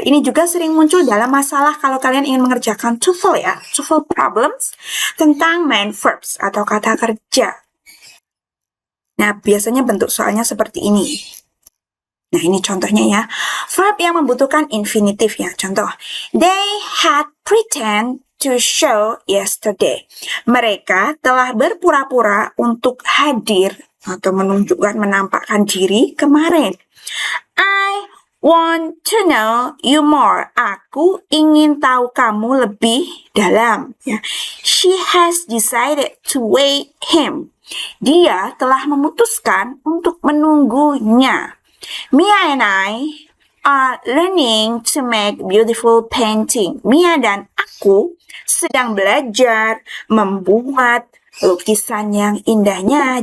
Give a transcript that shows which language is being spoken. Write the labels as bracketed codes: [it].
[id] Ini juga sering muncul dalam masalah kalau kalian ingin mengerjakan TOEFL ya, TOEFL problems tentang main verbs atau kata kerja. Nah, biasanya bentuk soalnya seperti ini. Nah, ini contohnya ya. Verb yang membutuhkan infinitif ya. Contoh, [en] they had pretend to show yesterday. [id] Mereka telah berpura-pura untuk hadir atau menunjukkan, menampakkan diri kemarin. I [en] Want to know you more. [id] Aku ingin tahu kamu lebih dalam. Ya. [en] She has decided to wait him. [id] Dia telah memutuskan untuk menunggunya. [en] Mia and I are learning to make beautiful painting. [id] Mia dan aku sedang belajar membuat lukisan yang indahnya.